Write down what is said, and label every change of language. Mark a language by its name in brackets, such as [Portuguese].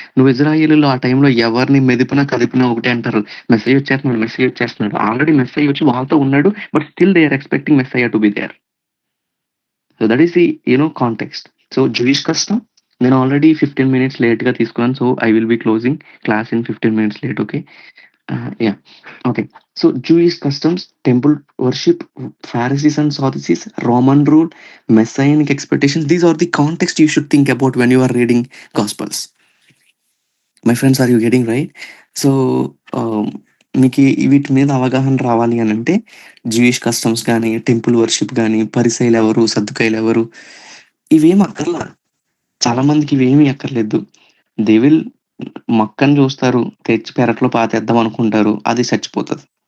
[Telugu] నువ్వు ఇజ్రాయేలీయులు ఆ టైంలో ఎవరిని మెదిపినా, కదిపినా ఒకటే అంటారు. మెస్సయ్య వచ్చేస్తున్నాడు. ఆల్రెడీ మెస్సయ్య వచ్చి వాళ్ళతో ఉన్నాడు. [English] But still they are expecting Messiah to be there. That is the context. [Telugu] Jewish custom నేను ఆల్రెడీ 15 మినిట్స్ లేట్‌గా తీసుకున్నాను. [English] I will be closing class in 15 minutes late. Okay. Yeah. Okay. Jewish customs, temple worship, Pharisees and Sadducees, Roman rule, messianic expectations. These are the context you should think about when you are reading Gospels. My friends, are you getting right? [Telugu] So, మీకు వీటి మీద అవగాహన రావాలి అనంటే Jewish customs గానీ, temple worship గానీ, పరిసయ్యులెవరు, సద్దుకాయలెవరు ఇవేమి అక్కర్లా. చాలా మందికి ఇవేమీ అక్కర్లేదు. దే విల్ మొక్కని చూస్తారు, తెచ్చి పెరట్లో పాతేద్దాం అనుకుంటారు. అది చచ్చిపోతది.